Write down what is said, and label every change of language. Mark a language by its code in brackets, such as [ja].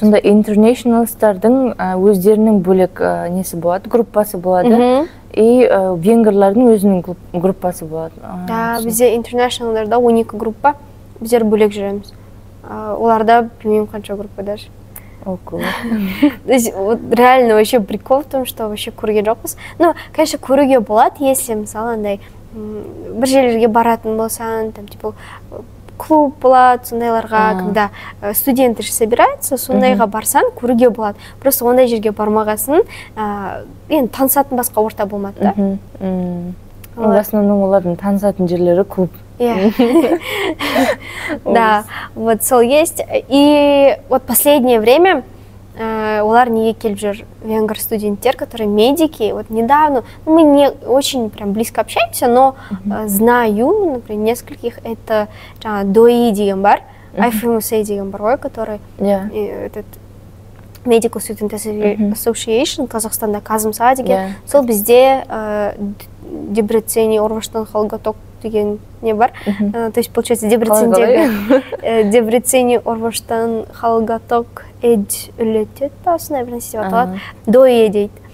[kk] Сонда интернешналстардың өздерінің бөлек несі болады, группасы болады. И венгерлердің өзінің группасы болады. Да, бізде интернешналдарда 12 группа, біздер бөлек жүреміз. Оларда білмеймін қанша группа даже. [ru] Реально вообще прикол в том, что вообще [kk] көрген жоқпыз. [ru] Ну, конечно, [kk] көруге болады, [ru] если [kk] мысалы андай бір жерлерге баратын болсаң, там типа клуб болады, сондайларға, [ru] когда студенты собираются, [kk] сондайға барсаң, көруге болады. [ru] Просто [kk] ондай жерге бармағасын, енді танысатын басқа орта болмады да. [ru] В основном [kk] олардың танысатын жерлері клуб. [ru] Да, вот [kk] сол [ru] есть. И вот последнее время [kk] олар неге келіп жүр, венгер студенттер, [ru] которые медики. Вот недавно, мы не очень прям близко общаемся, но знаю, например, нескольких. Это ДОИ [kk] деген бар, [ru] IFMSA [kk] деген бар ғой, [ru] который этот Medical Student Association, Қазақстанда Казымса деген. [kk] Сол бізде Дебрецени Орваштан Халгаток деген не бар. [ru] То есть, получается, [kk] Дебрецени Орваштан Халгаток Эдж үлетет басына бір нәрсе аталады. ДОИ дейді.